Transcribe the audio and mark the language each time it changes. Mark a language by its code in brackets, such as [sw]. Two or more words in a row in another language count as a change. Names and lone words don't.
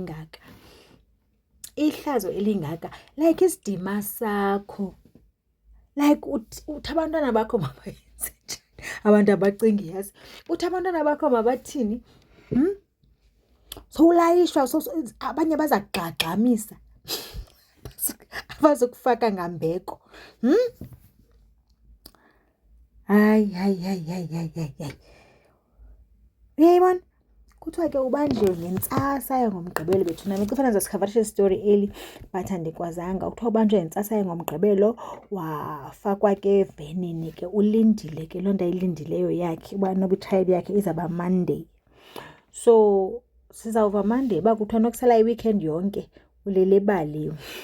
[xh] elingaka like isidima sakho like uthi abantwana bakho mabayenze njani abantu abacingi yazi uthi abantwana bakho mabathini so ulayishwa so abanye bazagxagxamisa abazokufaka ngambeko hayi uyayibona kuthiwa ke ubanjiwe ngentsasa yangomgqibelo bethu nami kufanele sikhavarishe story eli but andikwazanga kuthiwa ubanjwe ngentsasa yangomgqibelo wafakwa ke evenini ke ulindile ke loo nto ayilindileyo yakhe uba noba i-trial yakhe izawuba Monday so sizawuva Monday uba kuthiwa nokusala i-weekend yonke ulele ebaliwe.